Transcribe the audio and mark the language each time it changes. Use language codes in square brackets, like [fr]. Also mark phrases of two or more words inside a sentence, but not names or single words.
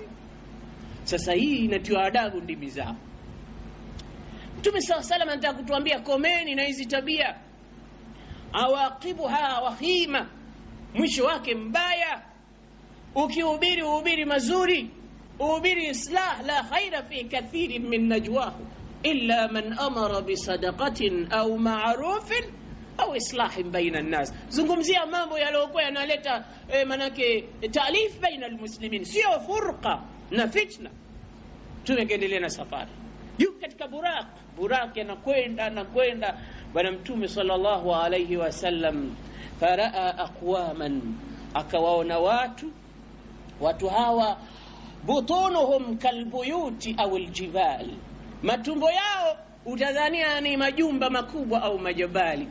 [sw] Sasa hii inatiwa adabu ndimi zao. Mtume [ar] صلى الله عليه وسلم [sw] anataka kutuambia komeni na hizi tabia. [ar] عواقبها وخيمة, [sw] mwisho wake mbaya. Ukihubiri uhubiri mazuri, uhubiri islah, [ar] لا خير في كثير من نجواهم إلا من أمر بصدقة أو معروف أو إصلاح بين الناس. [sw] Zungumzia mambo yaliokuwa yanaleta manake [ar] تآلف بين المسلمين, [sw] sio furqa na fitna. Tumeendelea na safari. Yuko katika Buraq anakwenda bwana mtume [ar] صلى الله عليه وسلم, فرأى أقواما, [sw] akawaona watu hawa [ar] بطونهم كالبيوت أو الجبال, [sw] matumbo yao utadhania ni majumba makubwa au majabali.